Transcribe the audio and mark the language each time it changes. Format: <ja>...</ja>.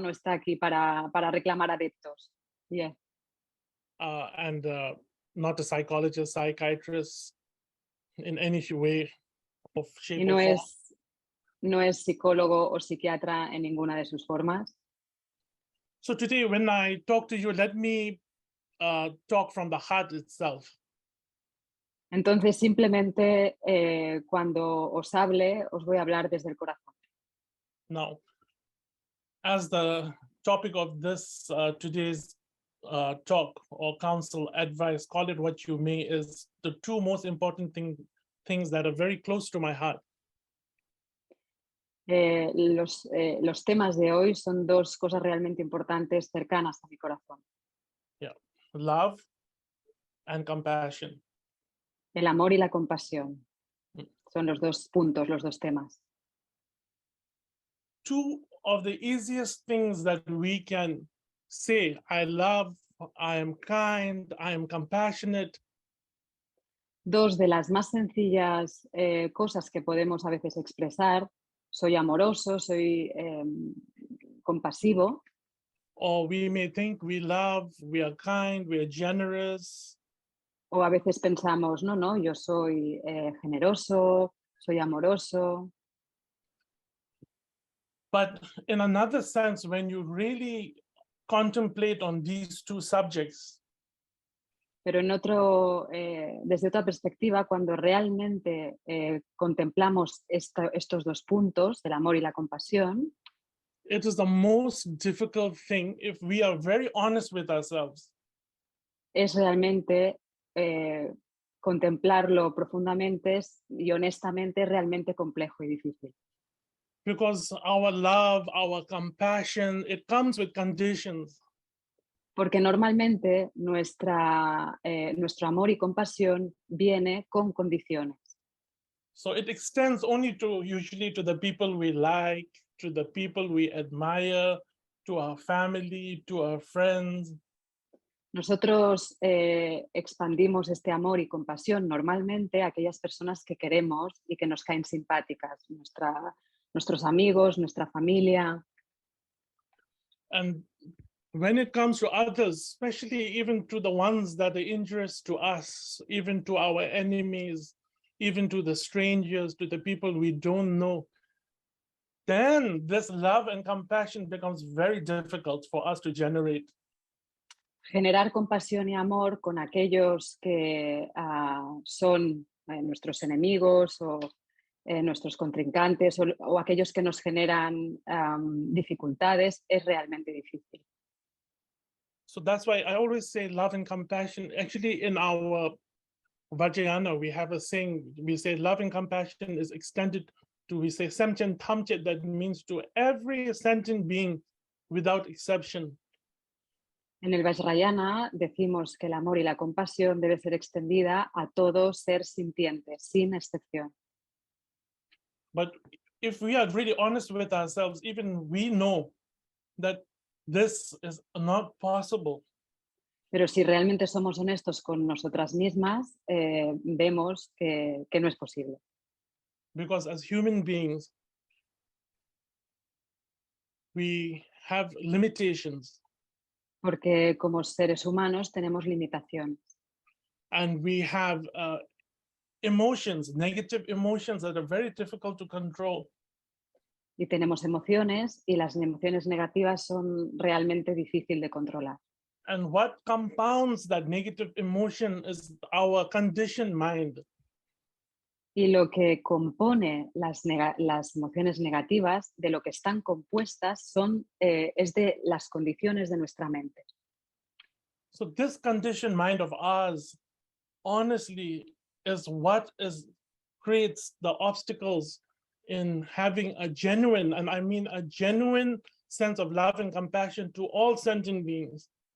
<es>No está aquí para reclamar adeptos.</es> <en>Yeah. And not a psychologist, psychiatrist in any way of shape</en> <es>Y no</es> <en>or form.</en> <es>No es psicólogo o psiquiatra en ninguna de sus formas.</es> <en>So today, when I talk to you, let me talk from the heart itself.</en> <es>Entonces, simplemente cuando os hable, os voy a hablar desde el corazón.</es> <en>Now, as the topic of this today's talk or counsel, advice, call it what you may, is the two most important things that are very close to my heart.</en> <es>Los temas de hoy son dos cosas realmente importantes, cercanas a mi corazón.</es> <en>Yeah, love and compassion.</en> <es>El amor y la compasión son los dos puntos, los dos temas.</es> <en>Two of the easiest things that we can say, I love, I am kind, I am compassionate.</en> <es>Dos de las más sencillas cosas que podemos a veces expresar, soy amoroso, soy compasivo.</es> <en>Or we may think we love, we are kind, we are generous.</en> <es>O a veces pensamos, no, yo soy generoso, soy amoroso.</es> <en>But in another sense, when you really contemplate on these two subjects,</en> <es>pero desde otra perspectiva, cuando realmente contemplamos estos dos puntos, el amor y la compasión,</es> <en>it is the most difficult thing if we are very honest with ourselves.</en> <es>Es realmente contemplarlo profundamente y honestamente realmente complejo y difícil.</es> <en>Because our love, our compassion, it comes with conditions.</en> <es>Porque normalmente nuestro amor y compasión viene con condiciones.</es> <en>So it extends only usually to the people we like, to the people we admire, to our family, to our friends.</en> <es>Nosotros expandimos este amor y compasión normalmente a aquellas personas que queremos y que nos caen simpáticas, nuestros amigos, nuestra familia.</es> <en>And when it comes to others, especially even to the ones that are injurious to us, even to our enemies, even to the strangers, to the people we don't know, then this love and compassion becomes very difficult for us to generate.</en> <es>Generar compasión y amor con aquellos que son nuestros enemigos o nuestros contrincantes o aquellos que nos generan dificultades es realmente difícil.</es> <en>So that's why I always say love and compassion. Actually, in our Vajrayana, we have a saying, we say love and compassion is extended to, we say,</en> <bo>semchen tamche,</bo> <en>that means to every sentient being without exception.</en> <es>En el Vajrayana decimos que el amor y la compasión debe ser extendida a todo ser sintiente, sin excepción.</es> <en>But if we are really honest with ourselves, even we know that this is not possible.</en> <es>Pero si realmente somos honestos con nosotras mismas, vemos que no es posible.</es> <en>Because as human beings, we have limitations</en> <es>Porque como seres humanos tenemos limitaciones</es> <en>and we have emotions, negative emotions that are very difficult to control.</en> <es>y tenemos emociones y las emociones negativas son realmente difíciles de controlar.</es> <en>And what compounds that negative emotion is our conditioned mind.</en> <es>Y lo que compone las emociones negativas, de lo que están compuestas, es de las condiciones de nuestra mente.</es> <en>So this conditioned mind of ours, honestly, is what creates the obstacles in having a genuine, and I mean a genuine sense of love and compassion to all sentient beings.</en>